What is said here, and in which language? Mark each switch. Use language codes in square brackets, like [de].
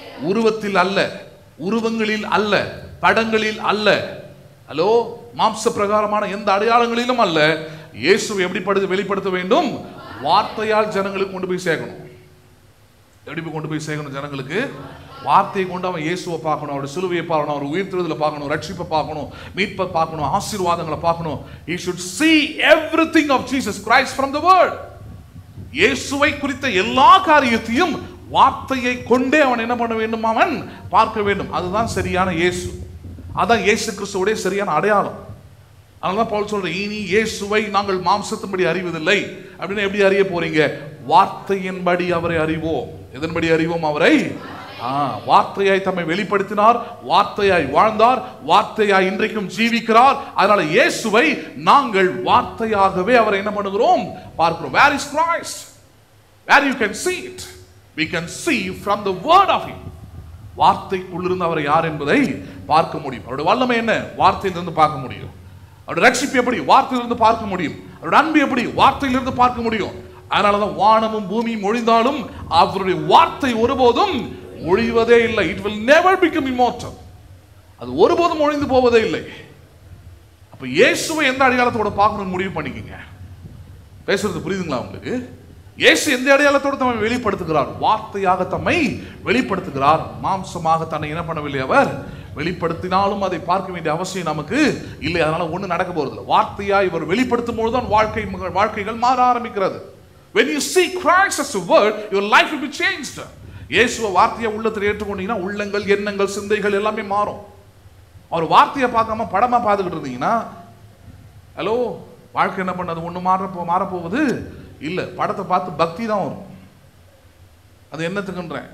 [ta] உருவத்தில் அல்ல, உருவங்களில் அல்ல, படங்களில் அல்ல, ஹலோ, மாம்ச பிரகாரமான எந்த அடையாளங்களிலும் அல்ல. இயேசுவை எப்படி வெளிப்படுத்த வேண்டும்? வார்த்தையால் ஜனங்களுக்கு கொண்டு போய் சேர்க்கணும். எப்படி கொண்டு போய் சேர்க்கணும் ஜனங்களுக்கு? வார்த்தையை கொண்டு அவன் இயேசுவை பார்க்கணும், அவருடைய சிலுவையை பார்க்கணும், அவர் உயிர்த்தெழுதலை பார்க்கணும், ரட்சிப்பை பார்க்கணும், மீட்பை பார்க்கணும், ஆசீர்வாதங்களை பார்க்கணும். [en] He should see everything of Jesus Christ from the word. [ta] இயேசுவை குறித்த எல்லா காரியத்தையும் வார்த்தையை கொண்டே அவன் என்ன பண்ண வேண்டும்? அவன் பார்க்க வேண்டும். அதுதான் சரியான இயேசு. அதான் இயேசு கிறிஸ்துவோடைய சரியான அடையாளம். அதனால பவுல் சொல்ற, இனி இயேசுவை நாங்கள் மாம்சத்தின்படி அறிவதில்லை. அப்படின்னு எப்படி அறிய போறீங்க? வார்த்தையின்படி அவரை அறிவோம். எதன்படி அறிவோம் அவரை? வார்த்தையாய் தம்மை வெளிப்படுத்தினார், வார்த்தையாய் வாழ்ந்தார், வார்த்தையாய் இன்றைக்கும் ஜீவிக்கிறார். அதனால இயேசுவை நாங்கள் வார்த்தையாகவே அவரை என்ன பண்ணுகிறோம்? பார்க்கிறோம். [en] Where is Christ? Where you can see it? We can see from the word of him. [ta] வார்த்தைக்குள்ளிருந்து அவர் யார் என்பதை பார்க்க முடியும். அவருடைய வல்லமை என்ன? வார்த்தையிலிருந்து பார்க்க முடியும். அவருடைய ரட்சிப்பு எப்படி? வார்த்தையிலிருந்து பார்க்க முடியும். அவருடைய அன்பு எப்படி? வார்த்தையிலிருந்து பார்க்க முடியும். அதனாலதான் வானமும் பூமியும் ஒழிந்தாலும் அவருடைய வார்த்தை ஒருபோதும் ஒழிவதே இல்லை. [en] It will never become immortal. [ta] அது ஒருபோதும் ஒழிந்து போவதே இல்லை. அப்ப இயேசுவை எந்த அடையாளத்தோட பார்க்கணும்னு முடிவு பண்ணிக்கங்க. பேசுறது புரியுதுங்களா உங்களுக்கு? இயேசு எந்த அடையாளத்தோடு தம்மை வெளிப்படுத்துகிறார்? வார்த்தையாக தம்மை வெளிப்படுத்துகிறார். மாம்சமாக தன்னை என்ன பண்ணவில்லை அவர் வெளிப்படுத்தினாலும் அதை பார்க்க வேண்டிய அவசியம் நமக்கு இல்லை. அதனால ஒண்ணு நடக்க போறது. வார்த்தையா இவர் வெளிப்படுத்தும் பொழுதுதான் வாழ்க்கைகள் மாற ஆரம்பிக்கிறது. [en] When you see Christ as a word, your life will be changed. [ta] இயேசுவை வார்த்தையை உள்ளத்தில் ஏற்றுக்கொண்டீங்கன்னா உள்ளங்கள், எண்ணங்கள், சிந்தைகள் எல்லாமே மாறும். அவர் வார்த்தையை பார்க்காம படமா பார்த்துக்கிட்டு இருந்தீங்கன்னா ஹலோ வாழ்க்கை என்ன பண்ணது? ஒண்ணு மாறப்போவது இல்ல. படத்தை பார்த்து பக்தி தான் வரும். அது என்னத்துக்குன்றேன்?